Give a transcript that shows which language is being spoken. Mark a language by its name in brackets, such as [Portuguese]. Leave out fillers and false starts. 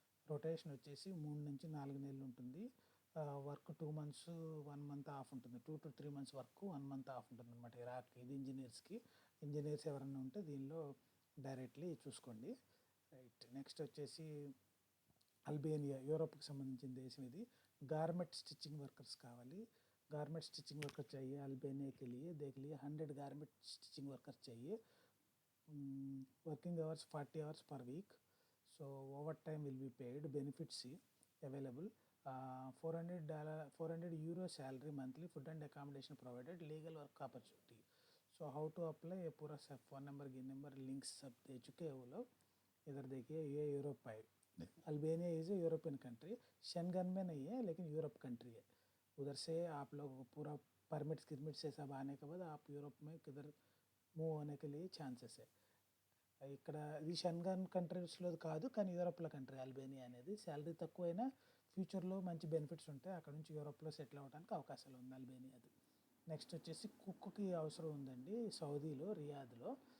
[Telugu] Rotation వచ్చేసి 3 నుంచి 4 నెలలు ఉంటుంది. వర్క్ 2 months 1 month ఆఫ్ ఉంటుంది. 2 to 3 months work, 1 month of ఉంటుంది అనమాట ఇరాక్. ఇది ఇంజనీర్స్కి. ఇంజనీర్స్ ఎవరైనా ఉంటే దీనిలో డైరెక్ట్లీ చూసుకోండి. రైట్. నెక్స్ట్ వచ్చేసి అల్బేనియా, యూరోప్కి సంబంధించిన దేశం ఇది. [Hindi] गारमेंट स्टिचिंग वर्कर्स [Telugu] కావాలి. [Hindi] गारमेंट स्टिचिंग वर्कर चाहिए अल्बेनिया के लिए. देख लिए 100 गारमेंट स्टिचिंग वर्कर चाहिए. [English] Working hours 40 hours per week. So overtime will be paid. Benefits available. $400 salary monthly. Food and accommodation provided. Legal work opportunity. So how to apply, [Hindi] ये पूरा सब phone number गिन number links सब दे चुके हैं वो लोग. इधर देखिए, ये यूरोप है. [English] Albania is a European country. [Hindi] Schengen में नहीं है लेकिन यूरोप कंट्री है. उधर से आप लोग पूरा परमिट्स गिरमिट से सब आने के बाद आप यूरोप में किधर మూవ్ होने के लिए ఛాన్సెస్. [Telugu] ఇక్కడ ఇది షెంగన్ కంట్రీస్లో కాదు, కానీ యూరోప్లో కంట్రీ అల్బేనియా అనేది. శాలరీ తక్కువైనా ఫ్యూచర్లో మంచి బెనిఫిట్స్ ఉంటాయి. అక్కడ నుంచి యూరోప్లో సెటిల్ అవ్వడానికి అవకాశాలు ఉంది అల్బేనియాది. నెక్స్ట్ వచ్చేసి కుక్కి అవసరం ఉందండి సౌదీలో, రియాద్లో.